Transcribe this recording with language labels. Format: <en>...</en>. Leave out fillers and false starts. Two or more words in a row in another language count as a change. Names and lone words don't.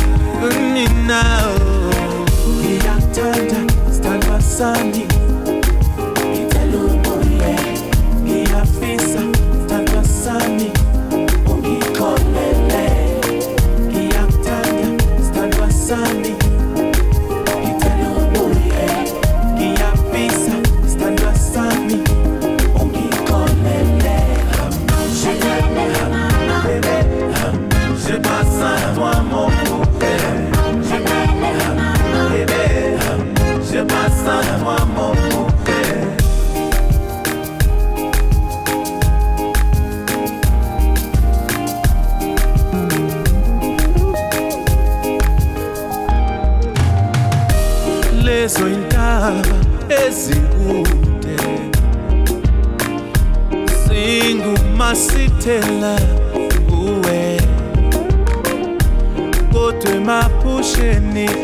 <zu>kunina ngiyakuthanda sithandwa sami ngicela ubuye ngiyafisa sithandwa sami ungixolele ngiyakutanda sithandwa sami ngicela ubuye ngiyafisa sithandwa sami ungixolele</zu> <fr>je passe à toi mon bébé bébé je passe à toi mon bébé.</fr> <zu>Lezo indaba ezikude singumasithela kuwe kodwa emaphusheni</zu>